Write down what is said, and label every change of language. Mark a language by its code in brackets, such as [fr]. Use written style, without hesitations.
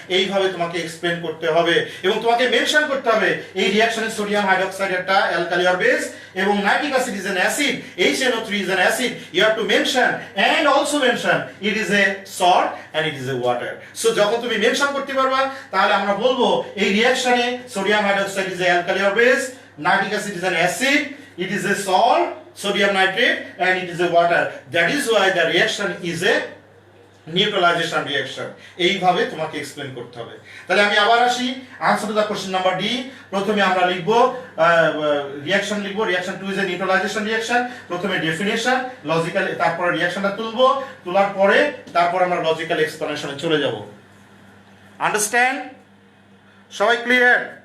[bn] এইভাবে তোমাকে এক্সপ্লেন করতে হবে এবং তোমাকে মেনশন করতে হবে এই রিঅ্যাকশনে সোডিয়াম হাইড্রোক্সাইড একটা অ্যালকালি অর বেস এবং nitric acid [en] Is an acid, HNO3 is an acid. You have to mention and also mention it is a salt and it is a water. So [bn] যখন তুমি mention করতে পারবা তাহলে আমরা বলবো এই রিঅ্যাকশনে [en] Sodium hydroxide is a alkali or base, nitric acid is an acid, it is a salt, sodium nitrate, and it is a water. That is why the reaction is a neutralisation reaction. [bn] এইভাবে তোমাকে explain করতে হবে। তাহলে আমি আবার আসি answer to the question number D. প্রথমে আমরা লিখব রিঅ্যাকশন, লিখব [en] Reaction 2 is a neutralisation reaction. [bn] প্রথমে ডেফিনেশন, লজিক্যাল, তারপরে রিঅ্যাকশনটা তুলব, তোলার পরে তারপর আমরা লজিক্যাল এক্সপ্লানেশনে চলে যাব। [en] Understand? [bn] সবাই ক্লিয়ার?